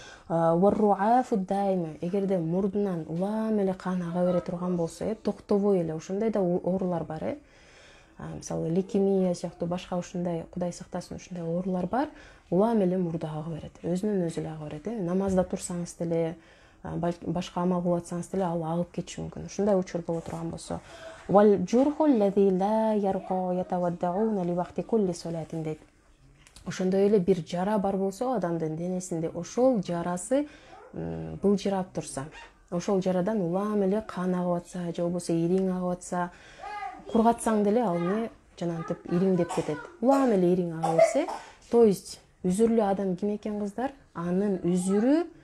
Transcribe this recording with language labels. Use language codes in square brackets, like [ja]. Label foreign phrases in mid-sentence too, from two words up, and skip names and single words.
[ky] Эгерде мурдунан улам эле кан ага бере турган болсо, токтобой эле, ошондой да оорулар бар. Мисалы лейкемия сыяктуу башка ушундай, Кудай сактасын, ушундай оорулар бар. Улам эле мурда ага берет, өзүнөн өзү эле ага берет. Намазда турсаңыз деле, башка амал кылып атсаңыз деле ал агып кетиши мүмкүн. Ушундай учур боло турган болсо, [ar] والجرح الذي لا يرقأ يتوضؤون لوقت كل صلاة дейт. [ky] Ошондой эле бир жара бар болсо адамдын денесинде, ошол жарасы былжырап турса, ошол жарадан улам эле кан агып атса, же болбосо ириң агып атса, кургатсаң деле ал не жанагынтип ириңдеп кетет. Улам эле ириң ага берсе, [ru] то есть [ky] үзүрлүү адам ким экен кыздар?